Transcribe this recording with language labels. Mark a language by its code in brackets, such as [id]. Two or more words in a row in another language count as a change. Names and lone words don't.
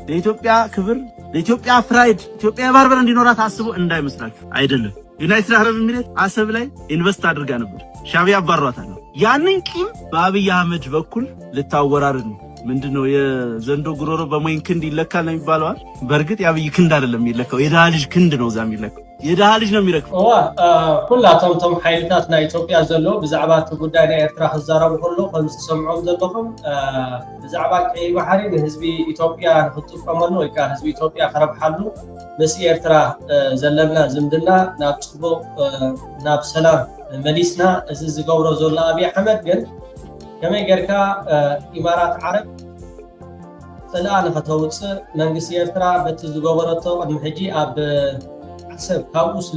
[am] ለኢትዮጵያ ክብር ለኢትዮጵያ ፕራይድ ኢትዮጵያ ባርበር እንዲኖራት አስቦ እንዳይመስላችሁ አይደለም። ዩናይትድ አረብ ኤሚሬት አሰብ ላይ ኢንቨስት አድርጋ ነበር። ሻቢያ አባሯታል። ያንን ቂም በአብይ አህመድ በኩል ልታወራርድ ነው። ምንድነው የዘንዶ ጉሮሮ በሞይን ክንድ ይለካል ነው የሚባለው። በእርግጥ የአብይ ክንድ አይደለም የሚለካው፣ የደሃ ልጅ ክንድ ነው እዛ የሚለካው። የደሃ ልጅ ነው የሚረክበው። [ti] ኩላቶም ቶም ሓይልታት ናይ ኢትዮጵያ ዘሎ ብዛዕባ እቲ ጉዳይ ናይ ኤርትራ ክዛረቡ ከሎ ከም ዝሰምዖም ዘለኹም ብዛዕባ ቀይ ባሕሪ ንህዝቢ ኢትዮጵያ ንክጥቀመሉ ወይ ከዓ ህዝቢ ኢትዮጵያ ክረብሓሉ ምስ ኤርትራ ዘለና ዝምድና ናብ ፅቡቅ ናብ ሰላም መሊስና እዚ ዝገብሮ ዘሎ ኣብይ ኣሕመድ ግን ከመይ ጌርካ ኢማራት ዓረብ ፅልኣ ንኸተውፅእ መንግስቲ ኤርትራ በቲ ዝገበረቶ ቅድሚ ሕጂ ኣብ ሰብ ካብኡ